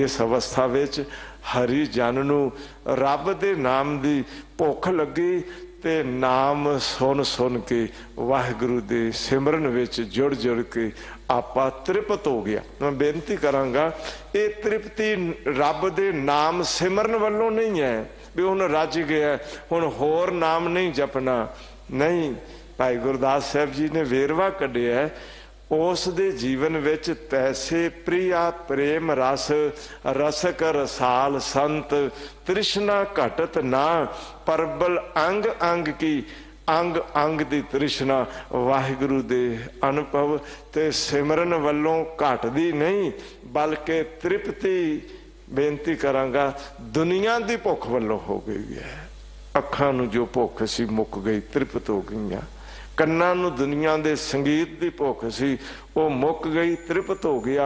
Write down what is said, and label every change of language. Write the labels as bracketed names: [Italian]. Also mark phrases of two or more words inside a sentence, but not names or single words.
[Punjabi] ਇਸ ਅਵਸਥਾ ਵਿਚ ਹਰਿ ਜਨ ਨੂ ਰਬ ਦੇ ਨਾਮ ਦੀ ਭੁਖ ਲਗੀ ਤੇ ਨਾਮ ਸੁਣ ਸੁਣ ਕੇ ਵਾਹਿਗੁਰੂ ਦੇ ਸਿਮਰਨ ਵਿਚ ਜੁੜ ਜੁੜ ਕੇ ਆਪਾ ਤ੍ਰਿਪਤ ਹੋ ਗਿਆ। ਮੈਂ ਬੇਨਤੀ ਕਰਾਂਗਾ, ਇਹ ਤ੍ਰਿਪਤੀ ਰਬ ਦੇ ਨਾਮ ਸਿਮਰਨ ਵਲੋਂ ਨਹੀਂ ਹੈ ਭਈ ਹੁਣ ਰਜ ਗਿਆ ਹੁਣ ਹੋਰ ਨਾਮ ਨਹੀਂ ਜਪਣਾ, ਨਹੀਂ। ਭਾਈ ਗੁਰਦਾਸ ਸਾਹਬ ਜੀ ਨੇ ਵੇਰਵਾ ਕੱਢਿਆ, ਉਸ ਦੇ ਜੀਵਨ ਵਿਚ [Braj] तैसे प्रिया प्रेम रस, रसक रसाल संत तृष्णा घटत ना। परबल अंग अंग की, [Punjabi] ਅੰਗ ਅੰਗ ਦੀ ਤ੍ਰਿਸ਼ਨਾ ਵਾਹਿਗੁਰੂ ਦੇ ਅਨੁਭਵ ਤੇ ਸਿਮਰਨ ਵੱਲੋਂ ਘਟਦੀ ਨਹੀਂ, ਬਲਕਿ ਤ੍ਰਿਪਤੀ ਬੇਨਤੀ ਕਰਾਂਗਾ ਦੁਨੀਆ ਕੀ ਭੁਖ ਵਲੋਂ ਹੋ ਗਈ ਹੈ। ਅੱਖਾਂ ਨੂੰ ਜੋ ਭੁਖ ਸੀ ਮੁਕ ਗਈ, ਤ੍ਰਿਪਤ ਹੋ ਗਈ। ਕੰਨਾਂ ਨੂੰ ਦੁਨੀਆ ਕੇ ਸੰਗੀਤ ਕੀ ਭੁਖ ਸੀ, ਉਹ ਮੁਕ ਗਈ, ਤ੍ਰਿਪਤ ਹੋ ਗਿਆ।